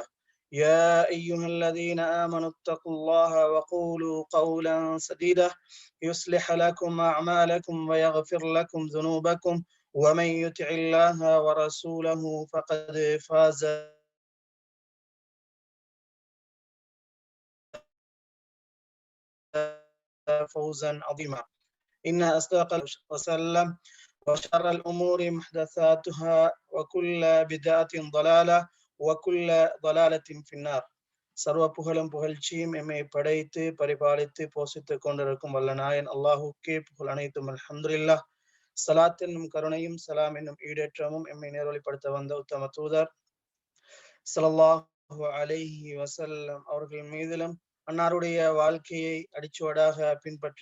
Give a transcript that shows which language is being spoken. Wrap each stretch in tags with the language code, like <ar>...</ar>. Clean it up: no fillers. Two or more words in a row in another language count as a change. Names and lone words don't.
<ar>يا أيها الذين آمنوا اتقوا الله وقولوا قولا سديدا يصلح لكم أعمالكم ويغفر لكم ذنوبكم ومن يطع الله ورسوله فقد فاز فوزا عظيما. إن أصدق وسلم وشر الأمور محدثاتها وكل بدعة ضلالة وكل ضلالة في النار.</ar> <ta>சர்வ புகழும் புகழ்ச்சியும் எம்மை படைத்து பரிபாலித்து போஷித்துக் கொண்டிருக்கும் வல்ல நாயன் அல்லாஹுக்கே புகழ் அனைத்தும் அல்ஹம்துலில்லாஹ். சலாத் என்னும் கருணையும் சலாம் என்னும் ஈடேற்றமும் எம்மை நேர்வழிப்படுத்த வந்த உத்தம தூதர்</ta> <ar>صلى الله عليه وسلم</ar> <ta>அவர்கள் மீதிலும் அன்னாருடைய வாழ்க்கையை அடிச்சுவடாக பின்பற்றி</ta>